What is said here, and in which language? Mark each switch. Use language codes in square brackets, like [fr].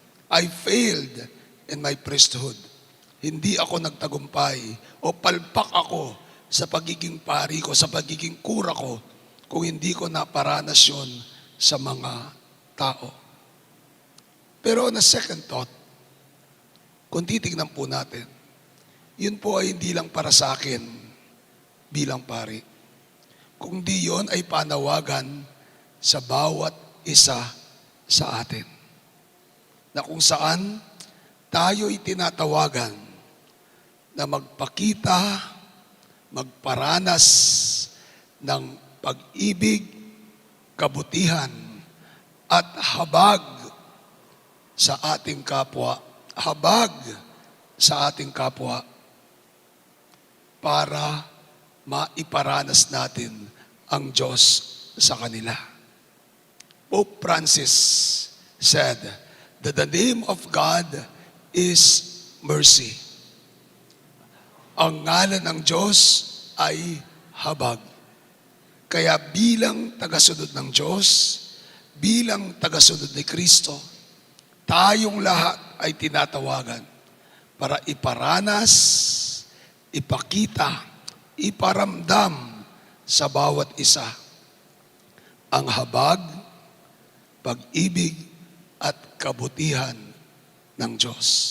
[en] I failed in my priesthood. [tl] Hindi ako nagtagumpay o palpak ako sa pagiging pari ko, sa pagiging kura ko, kung hindi ko naparanas yun sa mga tao. Pero [en] on a second thought, [tl] kung titignan po natin, yun po ay hindi lang para sa akin bilang pari. Kung di yun ay panawagan sa bawat isa sa atin. Na kung saan tayo'y tinatawagan na magpakita, magparanas ng pag-ibig, kabutihan, at habag sa ating kapwa. Habag sa ating kapwa para maiparanas natin ang Diyos sa kanila. [en] Pope Francis said that the name of God is mercy. [tl] Ang ngalan ng Diyos ay habag. Kaya bilang tagasunod ng Diyos, bilang tagasunod ni Kristo, tayong lahat ay tinatawagan para iparanas, ipakita, iparamdam sa bawat isa ang habag, pag-ibig at kabutihan ng Diyos.